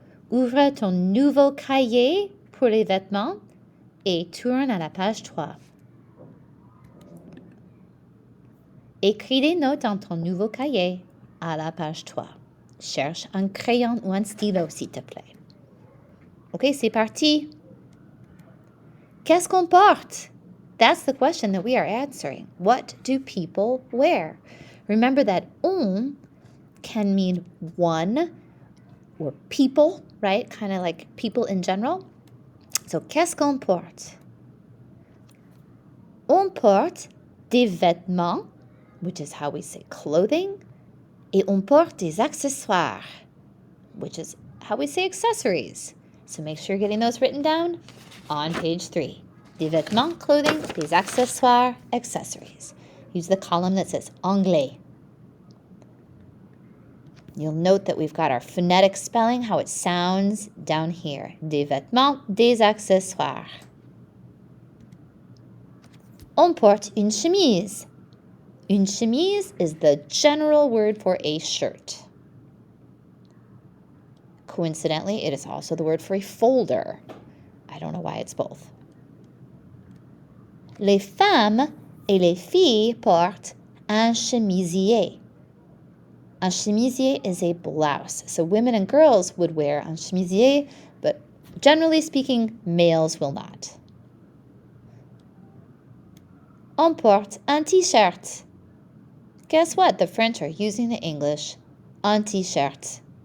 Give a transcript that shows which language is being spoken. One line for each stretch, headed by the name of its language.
French: Ouvre ton nouveau cahier pour les vêtements et tourne à la page 3. Écris des notes dans ton nouveau cahier à la page 3. Cherche un crayon ou un stylo, s'il te plaît. Ok, c'est parti. Qu'est-ce qu'on porte?
English: That's the question that we are answering. What do people wear? Remember that on can mean one or people, right? Kind of like people in general.
French: So, qu'est-ce qu'on porte? On porte des vêtements,
English: which is how we say clothing,
French: et on porte des accessoires,
English: which is how we say accessories. So make sure you're getting those written down on page 3.
French: Des vêtements,
English: clothing,
French: des accessoires,
English: accessories. Use the column that says anglais. You'll note that we've got our phonetic spelling, how it sounds down here.
French: Des vêtements, des accessoires. On porte une chemise.
English: Une chemise is the general word for a shirt. Coincidentally, it is also the word for a folder. I don't know why it's both.
French: Les femmes et les filles portent un chemisier.
English: Un chemisier is a blouse. So women and girls would wear un chemisier, but generally speaking, males will not.
French: On porte un t-shirt.
English: Guess what? The French are using the English. Un t-shirt.